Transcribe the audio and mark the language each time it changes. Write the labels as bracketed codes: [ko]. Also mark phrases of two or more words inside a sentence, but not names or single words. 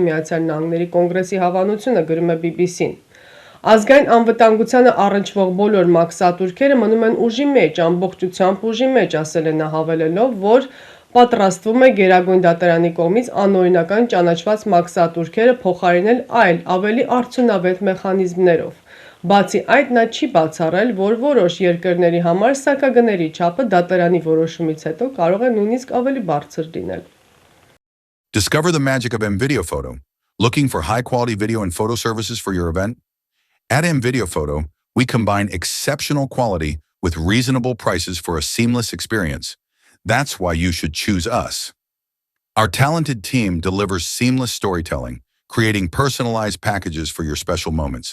[hy] Միացյալ Նահանգների կոնգրեսի հավանությունը, գրում է BBC-ն։ Ազգային անվտանգությանը առնչվող բոլոր մաքսատուրքերը մնում են ուժի մեջ, ամբողջությամբ ուժի մեջ, ասել է նա, հավելելով, որ պատրաստվում է Գերագույն դատարանի կողմից անօրինական ճանաչված մաքսատուրքերը փոխարինել այլ, ավելի արդյունավետ մեխանիզմներով։ Բացի այդ, նա չի բացառել, որ որոշ երկրների համար սակագների չափը դատարանի որոշումից հետո կարող է նույնիսկ ավելի բարձր լինել։ [en] Discover the magic of M-Video Photo. Looking for high-quality video and photo services for your event? At M-Video Photo, we combine exceptional quality with reasonable prices for a seamless experience. That's why you should choose us. Our talented team delivers seamless storytelling, creating personalized packages for your special moments.